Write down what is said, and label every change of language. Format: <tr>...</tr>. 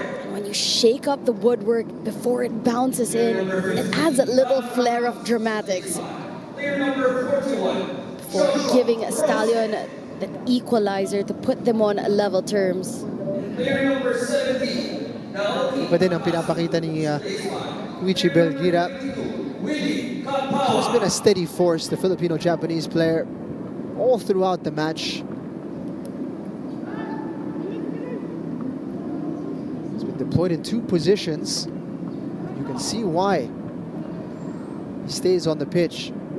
<en>When you shake up the woodwork before it bounces in, it adds a little flair of dramatics. Before giving Stallion that equalizer to put them on level terms.</en> <tl>Iba din ang pinapakita ni Koichi Belgira.</tl> <en>He's been a steady force, the Filipino-Japanese player, all throughout the match. Deployed in 2 positions. You can see why he stays on the pitch.</en>